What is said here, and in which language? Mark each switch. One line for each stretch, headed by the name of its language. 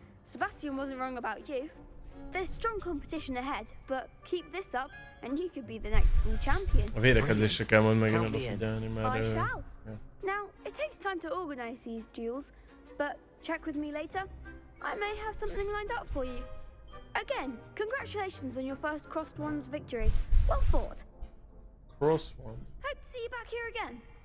English: Sebastian wasn't wrong about you. There's strong competition ahead, but keep this up and you could be the next school champion.
Hungarian: A védekezésre kell majd megint odafigyelni, mert...
English: I shall. Yeah. Now, it takes time to organize these duels, but check with me later. I may have something lined up for you. Again, congratulations on your first Crossed Wands victory. Well fought. Cross one. Hope to see you back here again.